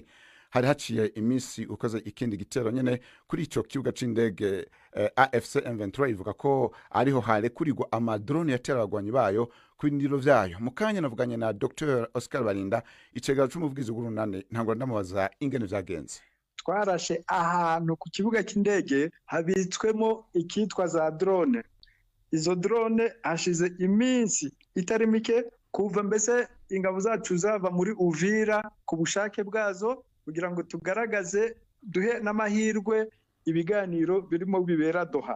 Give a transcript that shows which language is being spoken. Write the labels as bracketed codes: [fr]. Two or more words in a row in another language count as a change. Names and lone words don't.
[rn] Hari haciye imisi ukoze ikindi gitero nyene kuri ico kibuga c'indege. AFC M23 ivuga ko ariho hare kurigwa amadrone yatera abagwanyi bayo ku bindiro vyayo. Mukanya navuganye na Dr Oscar Barinda, icegera c'umuvugizi w'Urunani, ntango ndamubaza ingene vyagenze. [rw] Twarashe ahantu ku kibuga cy'indege habitswemo ikitwa za drone. Izo drone hashize iminsi itari mike kuva mbese ingabo zacu zava muri Uvira ku bushake bwazo kugira ngo tugaragaze duhe n'amahirwe ibiganiro birimo bibera Doha.